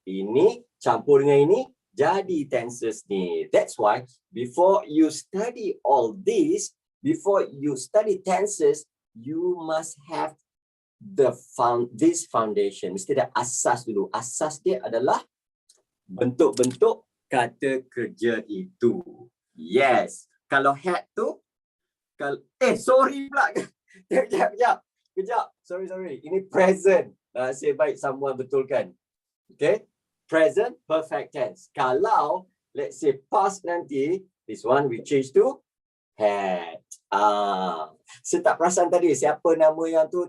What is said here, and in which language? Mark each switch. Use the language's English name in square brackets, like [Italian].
[Malay] Ini campur dengan ini jadi tenses ni. [English] That's why before you study all this, before you study tenses, you must have this foundation. [Malay] Mesti ada asas dulu. Asas dia adalah bentuk-bentuk kata kerja itu. Yes. Kalau had tu, sorry pula. Kejap. Sorry. Ini present. Nasib baik someone betulkan. Okay. Present perfect tense. [English] Kalau let's say past nanti, this one we change to had. [Malay] Saya tak perasan tadi siapa nama yang tu.